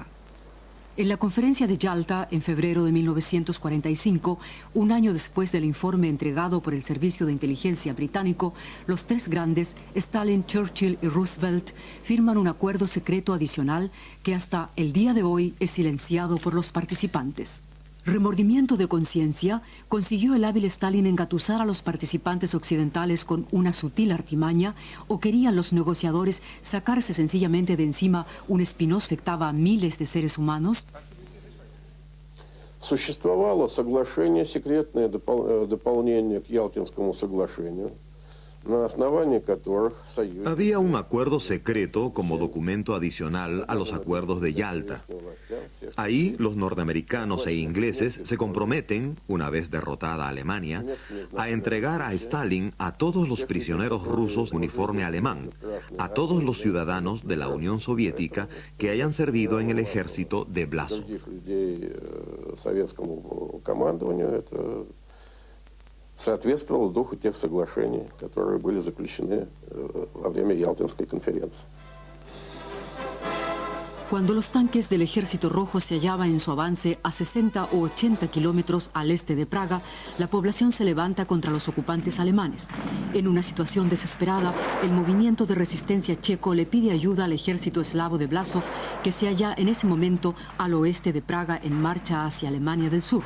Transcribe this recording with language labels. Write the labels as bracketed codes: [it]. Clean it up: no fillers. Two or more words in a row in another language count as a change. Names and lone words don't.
[es] En la conferencia de Yalta, en febrero de 1945, un año después del informe entregado por el Servicio de Inteligencia británico, los tres grandes, Stalin, Churchill y Roosevelt, firman un acuerdo secreto adicional que hasta el día de hoy es silenciado por los participantes. Remordimiento de conciencia, consiguió el hábil Stalin engatusar a los participantes occidentales con una sutil artimaña, o querían los negociadores sacarse sencillamente de encima un espino que afectaba a miles de seres humanos. [ru] Существовало соглашение, секретное дополнение к Ялтинскому соглашению, на основании которых Союз... [es] Había un acuerdo secreto como documento adicional a los acuerdos de Yalta. Ahí los norteamericanos e ingleses se comprometen, una vez derrotada Alemania, a entregar a Stalin a todos los prisioneros rusos de uniforme alemán, a todos los ciudadanos de la Unión Soviética que hayan servido en el ejército de Blasov. [ru] Соответствовал духу тех соглашений, которые были заключены во время Ялтинской конференции. [es] Cuando los tanques del Ejército Rojo se hallaban en su avance a 60 o 80 kilómetros al este de Praga, la población se levanta contra los ocupantes alemanes. En una situación desesperada, el movimiento de resistencia checo le pide ayuda al ejército eslavo de Blasov, que se halla en ese momento al oeste de Praga en marcha hacia Alemania del Sur.